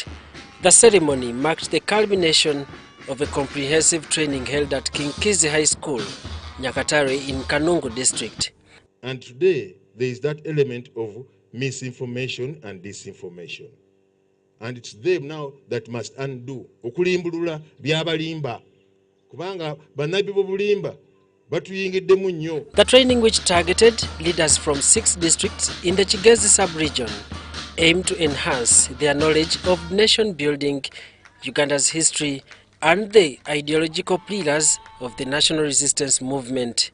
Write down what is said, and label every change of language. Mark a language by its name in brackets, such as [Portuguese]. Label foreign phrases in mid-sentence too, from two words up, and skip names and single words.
[English] The ceremony marked the culmination of a comprehensive training held at King Kizi High School, Nyakatare in Kanungu district. And today, there is that element of misinformation and disinformation. And it's them now that must undo. [Ganda] Okulimbulula byabalimba. Kubanga banabi bobulimba. [English] The training, which targeted leaders from 6 districts in the Chigezi sub-region, aimed to enhance their knowledge of nation-building, Uganda's history, and the ideological pillars of the national resistance movement.